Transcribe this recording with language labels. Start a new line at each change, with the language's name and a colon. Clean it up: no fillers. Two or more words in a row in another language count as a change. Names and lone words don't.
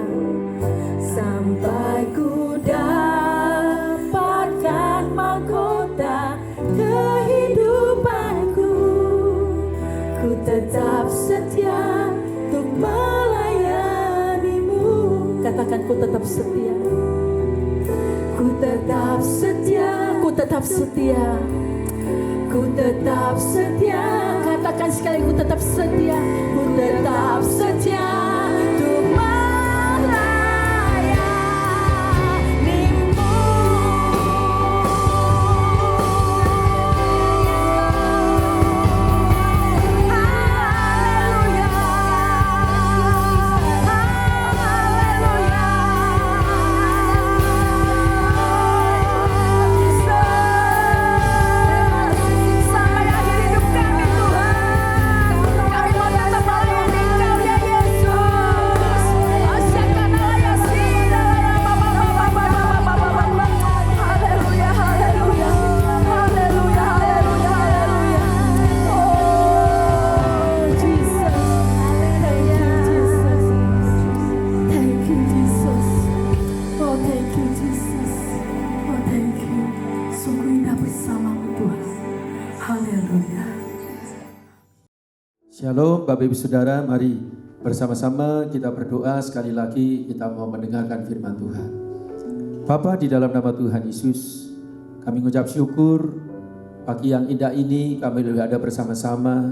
Indonesian: Sampai ku dapatkan mahkota kehidupanku, ku tetap setia untuk melayanimu. Katakan, ku tetap setia. Ku tetap setia, ku tetap setia, ku tetap setia. Katakan sekali, ku tetap setia, ku tetap setia untuk melayanimu. Haleluya, haleluya. Sampai akhir hidup kami Tuhan, kami mau tetap melayani Engkau ya Yesus. Asyakana ya sila. Haleluya, haleluya, haleluya, haleluya, haleluya.
English: Oh Jesus, thank you Jesus, thank you Jesus. Oh thank you Jesus, oh thank you.
Indonesian: Sungguh indah bersamamu Tuhan. Haleluya. Shalom Bapak Ibu Saudara, mari bersama-sama kita berdoa. Sekali lagi kita mau mendengarkan firman Tuhan. Bapa, di dalam nama Tuhan Yesus, kami mengucap syukur pagi yang indah ini kami boleh ada bersama-sama.